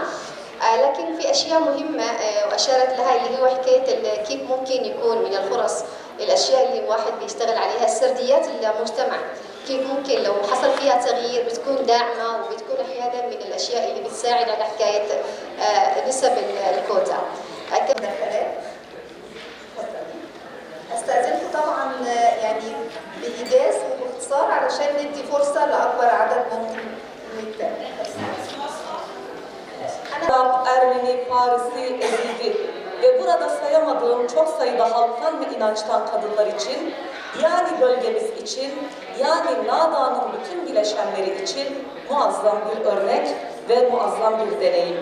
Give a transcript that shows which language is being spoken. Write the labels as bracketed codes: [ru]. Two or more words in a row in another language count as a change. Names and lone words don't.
[ar] لكن في أشياء مهمة وأشارت لها اللي هو حكاية كيف ممكن يكون من الفرص الأشياء اللي الواحد بيشتغل عليها سرديات المجتمع، كيف ممكن لو حصل فيها تغيير بتكون داعمة وبتكون أحيانا من الأشياء اللي بتساعد على حكاية نسب الكوتا. استاذنكم طبعا يعني بايجاز وباختصار علشان ندي فرصه لاكبر عدد ممكن من التاني. [tr] Ermeni, Farisi, Ezidi ve burada sayamadığım çok sayıda halktan ve inançtan kadınlar için, yani bölgemiz için, yani Nada'nın bütün bileşenleri için muazzam bir örnek ve muazzam bir deneyim.